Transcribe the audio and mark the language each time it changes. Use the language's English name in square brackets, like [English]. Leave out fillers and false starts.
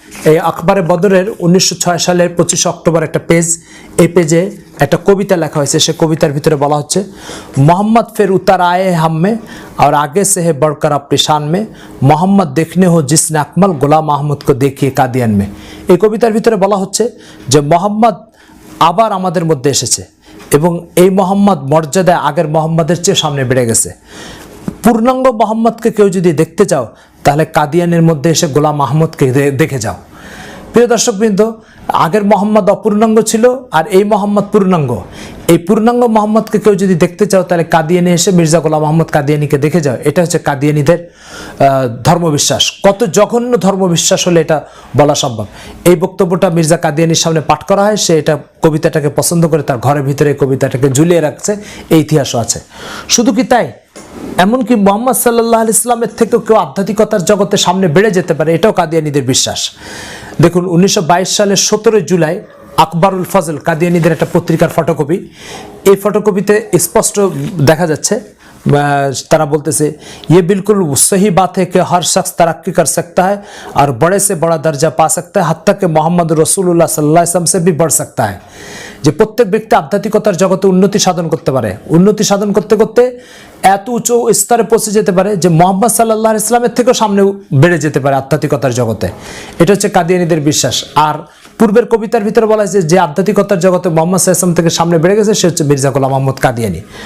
[Bangla] এই আখবারে বদরের 1906 সালের 25 অক্টোবর একটা পেজ, এই পেজে একটা কবিতা লেখা হয়েছে। সে কবিতার ভিতরে বলা হচ্ছে, [Hindi] मोहम्मद फिर उतर आए हम में और आगे से है बढ़कर अपनी शान में, मोहम्मद देखने हो जिसने अकमल গোলাম আহমদ को देखिए कादियान में। [Bangla] এই কবিতার ভিতরে বলা হচ্ছে যে মোহাম্মদ আবার আমাদের মধ্যে এসেছে এবং এই মোহাম্মদ মর্যাদায় আগের মোহাম্মদের চেয়ে সামনে বেড়ে গেছে। পূর্ণাঙ্গ মোহাম্মদকে কেউ যদি দেখতে চাও তাহলে কাদিয়ানের মধ্যে এসে গোলাম আহমদকে দেখে যাও। প্রিয় দর্শকবৃন্দ, আগের মোহাম্মদ অপূর্ণাঙ্গ ছিল আর এই মোহাম্মদ পূর্ণাঙ্গ। এই পূর্ণাঙ্গ মোহাম্মদকে কেউ যদি দেখতে চাও তাহলে কাদিয়ানে এসে মির্জা গোলাম মোহাম্মদ কাদিয়ানীকে দেখে যাও। এটা হচ্ছে কাদিয়ানীদের ধর্মবিশ্বাস। কত জঘন্য ধর্মবিশ্বাস হলে এটা বলা সম্ভব। এই বক্তব্যটা মির্জা কাদিয়ানীর সামনে পাঠ করা হয়, সে এটা কবিতাটাকে পছন্দ করে তার ঘরের ভিতরে কবিতাটাকে ঝুলিয়ে রাখছে, এই ইতিহাসও আছে। শুধু কি তাই, এমনকি মোহাম্মদ সাল্লাল্লাহু আলাইহি ওয়াসাল্লামের থেকেও কেউ আধ্যাত্মিকতার জগতে সামনে বেড়ে যেতে পারে, এটাও কাদিয়ানীদের বিশ্বাস। দেখুন, 1922 সালের 17 জুলাই আকবরুল ফজল কাদিয়ানীদের একটা পত্রিকার ফটোকপি। এই ফটোকপিতে স্পষ্ট দেখা যাচ্ছে তারা বলতেছে [Hindi] ये बिल्कुल सही बात है कि हर शख्स तरक्की कर सकता है और बड़े से बड़ा दर्जा पा सकता है, हत्ता कि मोहम्मद रसूलुल्लाह सल्लल्लाहु अलैहि वसल्लम से भी बढ़ सकता है। [Bangla] যে প্রত্যেক ব্যক্তি আধ্যাত্মিকতার জগতে উন্নতি সাধন করতে পারে, উন্নতি সাধন করতে করতে এত উঁচু স্তরে পৌঁছে যেতে পারে যে মোহাম্মদ সাল্লাল্লাহু আলাইহি ইসলামের থেকেও সামনে বেড়ে যেতে পারে আধ্যাত্মিকতার জগতে। এটা হচ্ছে কাদিয়ানীদের বিশ্বাস। আর পূর্বের কবিতার ভিতরে বলা হয়েছে যে আধ্যাত্মিকতার জগতে মোহাম্মদ সাল্লাল্লাহু আলাইহি ইসলাম থেকে সামনে বেড়ে গেছে সে হচ্ছে মির্জা গোলাম আহমদ কাদিয়ানী।